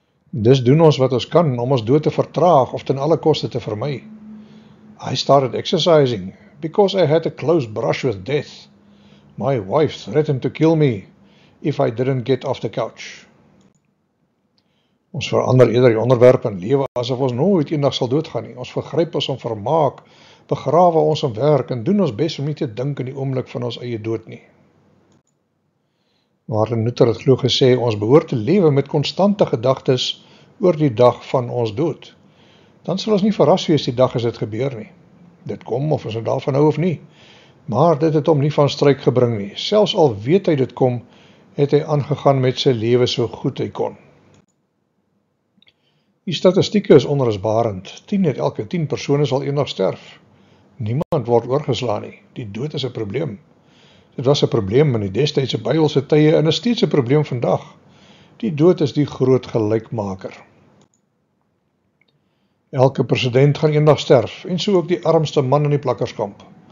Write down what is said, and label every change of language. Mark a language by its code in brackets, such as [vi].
[af] Dis doen ons wat ons kan om ons dood te vertraag of ten alle koste te vermy. [en] I started exercising because I had a close brush with death. My wife threatened to kill me if I didn't get off the couch. [af] Ons verander eerder die onderwerp in lewe asof ons nooit eendag sal doodgaan nie. Ons vergryp ons om vermaak, begrawe ons om werk en doen ons bes om nie te dink in die oomblik van ons eie dood nie. Martin Luther het glo gesê, ons behoort te lewe met konstante gedagtes oor die dag van ons dood. Dan sal ons nie verras wees die dag as dit gebeur nie. Dit kom of ons nou daarvan hou of nie, maar dit het hom nie van stryk gebring nie. Selfs al weet hy dit kom, het hy aangegaan met sy lewe so goed hy kon. Die statistieke is onrusbarend. 10 uit elke 10 persone sal eendag sterf. Niemand word oorgeslaan nie. Die dood is 'n probleem. Dit was 'n probleem in die destydse Bybelse tye en is steeds 'n probleem vandag. Die dood is die groot gelykmaker. Elke president gaan eendag sterf, en so ook die armste man in die plakkerskamp.